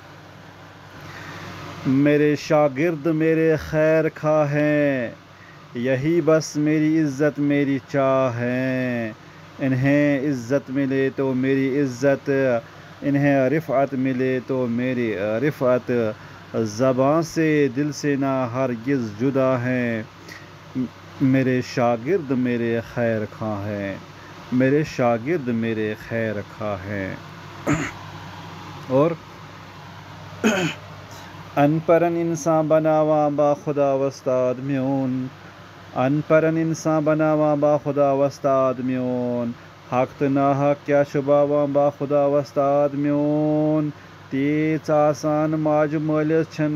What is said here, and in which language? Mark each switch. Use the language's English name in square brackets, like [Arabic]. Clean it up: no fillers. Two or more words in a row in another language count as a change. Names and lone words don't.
[Urdu] میرے شاگرد میرے خیر خواہ ہیں، یہی بس میری عزت میری چاہ ہیں، انہیں عزت ملے تو میری عزت، انہیں رفعت ملے تو میری رفعت، زباں سے دل سے نہ ہرگز جدا ہیں، میرے شاگرد میرے خیر خواہ ہیں، میرے شاگرد میرے خیر خواہ ہیں، اور [Kashmiri] ان پرن انسان بناواں با خدا وستاد میون، ان پرن انسان بناواں با خدا وستاد میون، حق تہٕ ناحق کیا شباواں با خدا وستاد میون، تیٖژ آسان ماجہِ مٲلِس چھن